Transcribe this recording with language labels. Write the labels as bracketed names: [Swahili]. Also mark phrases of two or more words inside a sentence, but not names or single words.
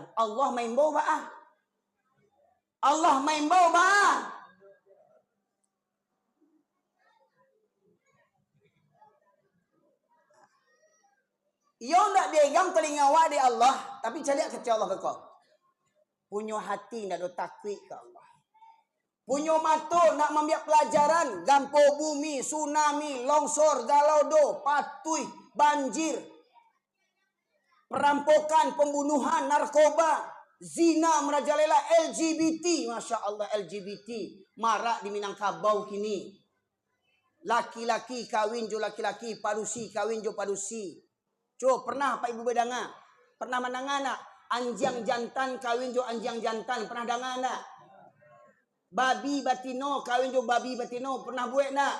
[Minangkabau] Allah main bawa bah. Allah main bawa bah. Yo ndak degang telinga awak di Allah, tapi cari ke Allah bekal. Punya hati ndak do takwi ke Allah. Punya mata nak membiak pelajaran, gampo bumi, tsunami, longsor, galaudo, patui, banjir, perampokan, pembunuhan, narkoba, zina merajalela, LGBT, [Arabic] masya Allah [Minangkabau] LGBT, marak di Minangkabau kini. Laki-laki kawin jo laki-laki, padusi kawin jo padusi. Jo pernah Pak Ibu bedanga? Pernah mendengar nak? Anjang jantan kawin jo anjang jantan, pernah dengar nak? Babi batino kawin jo babi batino, pernah buat nak?